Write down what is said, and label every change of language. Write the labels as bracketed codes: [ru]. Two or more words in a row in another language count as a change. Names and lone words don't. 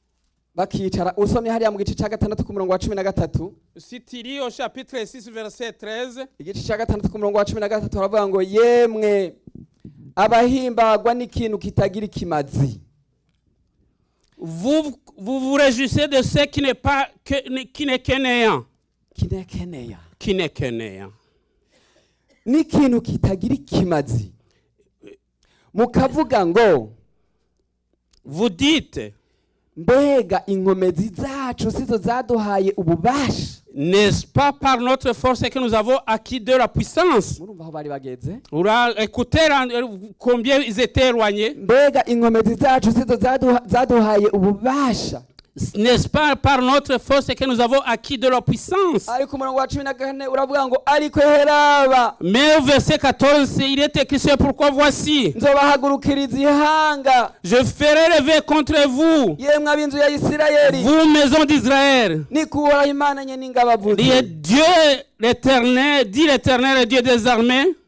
[fr] Si tu lis au chapitre 6 verset 13, vous vous réjouissez de ce qui n'est pas qui n'est que néant. Qui n'est que néant. [rn] N'ikintu kitagira ikimazi mukavuga ngo [fr] vous dites [rn] mbega inkomezi zacu sizo zaduhaye ububasha. [fr] N'est-ce pas par notre force que nous avons acquis de la puissance? Écoutez combien ils étaient éloignés. [rn] Mbega inkomezi zacu sizo zaduhaye ububasha. [fr] N'est-ce pas par notre force que nous avons acquis de la puissance? Mais au verset 14, il est écrit, c'est pourquoi voici, je ferai lever contre vous, vous maison d'Israël, Dieu l'Éternel, dit l'Éternel, Dieu des armées.